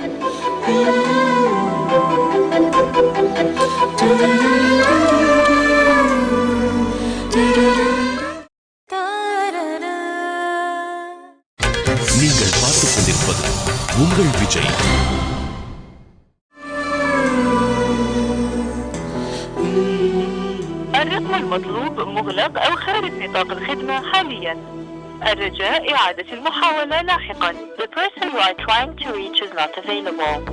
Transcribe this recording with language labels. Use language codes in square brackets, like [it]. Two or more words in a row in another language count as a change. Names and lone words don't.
[ta] நீங்கள் பார்த்துக் கொண்டிருப்பது உங்கள் விஜய். [ar] الرقم المطلوب مغلق أو خارج نطاق الخدمة حاليا. الرجاء إعادة المحاولة لاحقا. [en] The person you are trying to reach is not available.